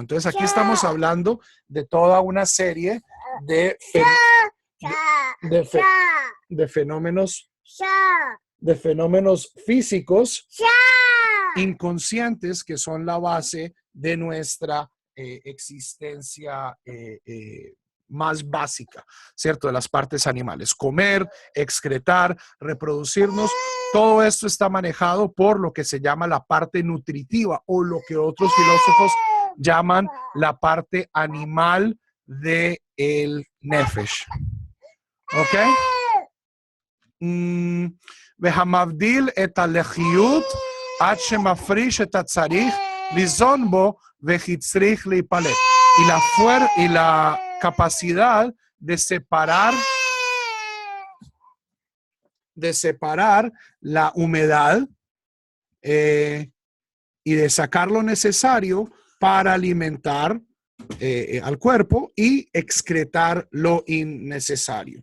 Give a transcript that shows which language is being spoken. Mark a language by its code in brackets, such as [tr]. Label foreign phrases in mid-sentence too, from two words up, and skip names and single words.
[es] Entonces aquí estamos hablando de toda una serie de fenómenos físicos inconscientes que son la base de nuestra existencia más básica, ¿cierto? De las partes animales. Comer, excretar, reproducirnos, todo esto está manejado por lo que se llama la parte nutritiva, o lo que otros filósofos llaman la parte animal de el nefesh. ¿Ok? [he] והמבדיל את הלחיות עד שמפריש את הצריך ליזון בו וכי צריך להיפלט. [es] Y la capacidad de separar la humedad y de sacar lo necesario para alimentar al cuerpo y excretar lo innecesario.